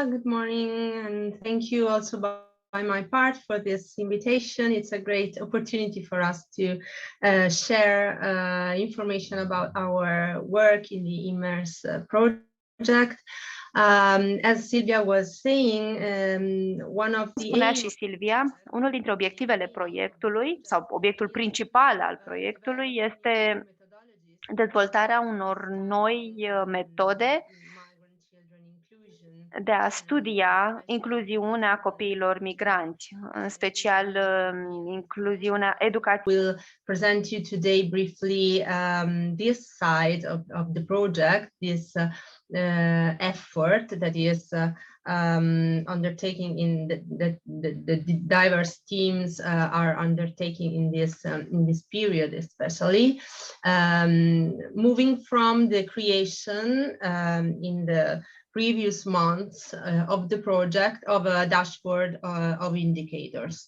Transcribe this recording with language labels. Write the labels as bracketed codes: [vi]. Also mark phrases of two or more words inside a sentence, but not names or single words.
[en] Good morning, and thank you also by my part for this invitation. It's a great opportunity for us to share information about our work in the IMMERS project. As Sylvia was saying, one of the [ro] Spunea și Silvia, unul dintre obiectivele proiectului sau obiectul principal al proiectului este dezvoltarea unor noi metode de a studia incluziunea copiilor migranți, în special incluziunea educației. [en] We'll present you today briefly this side of the project, this effort that is undertaking in the diverse teams are undertaking in this period, especially moving from the creation in the previous months of the project of a dashboard of indicators.